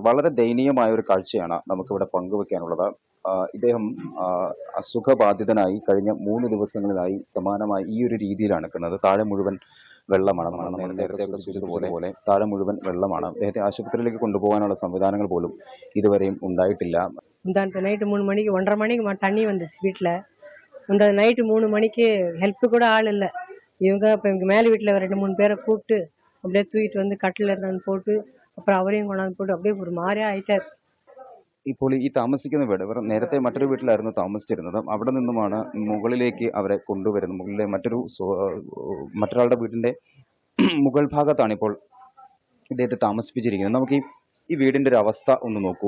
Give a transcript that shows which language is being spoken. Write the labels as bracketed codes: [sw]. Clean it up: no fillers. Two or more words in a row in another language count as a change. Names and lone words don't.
[ml] വളരെ ദയനീയമായ ഒരു കാഴ്ചയാണ് നമുക്കിവിടെ പങ്കുവെക്കാനുള്ളത്. ഇദ്ദേഹം അസുഖബാധിതനായി കഴിഞ്ഞ 3 ദിവസങ്ങളിലായി സമാനമായി ഈ ഒരു രീതിയിലാണ് നിൽക്കുന്നത്. താഴെ മുഴുവൻ വെള്ളമാണ്. നമ്മൾ നേരത്തെ സൂചിപ്പിച്ചതുപോലെ താഴെ മുഴുവൻ വെള്ളമാണ്. അദ്ദേഹത്തെ ആശുപത്രിയിലേക്ക് കൊണ്ടുപോകാനുള്ള സംവിധാനങ്ങൾ പോലും ഇതുവരെയും ഉണ്ടായിട്ടില്ല. [ta] நைட்டு 3 மணிக்கு 1:30 மணிக்கு தண்ணி வந்துச்சு வீட்டில். இந்த நைட்டு 3 மணிக்கு ஹெல்ப்பு கூட ஆள் இல்லை. இவங்க இப்போ எங்கள் மேலே வீட்டில் 2-3 பேரை கூப்பிட்டு அப்படியே தூக்கிட்டு வந்து கட்டில் இருந்தாந்து போட்டு அப்புறம் அவரையும் கொண்டாந்து போட்டு அப்படியே ஒரு மாதிரியா ആയിട്ടാർ. [ml] ഇപ്പോൾ ഈ താമസിക്കുന്ന വീട് ഇവർ നേരത്തെ മറ്റൊരു വീട്ടിലായിരുന്നു താമസിച്ചിരുന്നത്. അവിടെ നിന്നുമാണ് മുകളിലേക്ക് അവരെ കൊണ്ടുവരുന്നത്. മുകളിലെ മറ്റൊരാളുടെ വീടിന്റെ മുകൾ ഭാഗത്താണ് ഇപ്പോൾ ഇദ്ദേഹത്തെ താമസിപ്പിച്ചിരിക്കുന്നത്. നമുക്ക് ഈ വീടിന്റെ ഒരു അവസ്ഥ ഒന്ന് നോക്കൂ.